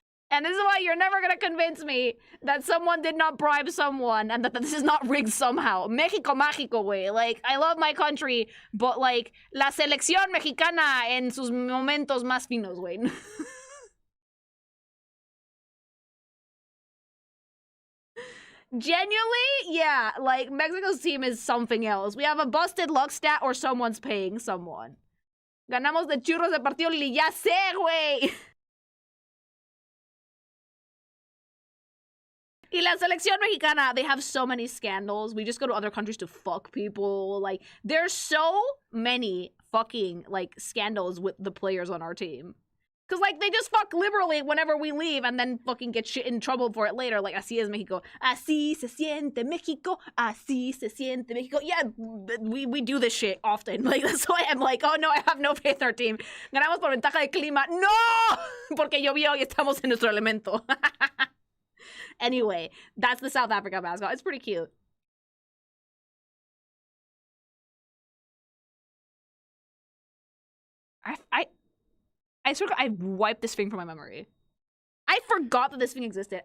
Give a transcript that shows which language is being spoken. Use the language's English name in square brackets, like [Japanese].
[English] And this is why you're never gonna convince me that someone did not bribe someone and that this is not rigged somehow. [Spanish] México mágico, güey. [English] Like, I love my country, but like, [Spanish] la selección mexicana en sus momentos más finos, güey. [English] Genuinely, yeah, like, Mexico's team is something else. We have a busted luck stat or someone's paying someone. [Spanish] Ganamos de churros de partido, ya sé, güey. Y la selección mexicana, [English] they have so many scandals. We just go to other countries to fuck people. Like, there's so many fucking, like, scandals with the players on our team. Because, like, they just fuck liberally whenever we leave and then fucking get shit in trouble for it later. Like, [Spanish] así es México. Así se siente México. Así se siente México. [English] Yeah, we do this shit often. Like, that's why I'm like, oh no, I have no faith in our team. [Spanish] Ganamos por ventaja de clima. No! Porque llovió y estamos en nuestro elemento. [English] Anyway, that's the South Africa mascot. It's pretty cute. I swear I wiped this thing from my memory. I forgot that this thing existed.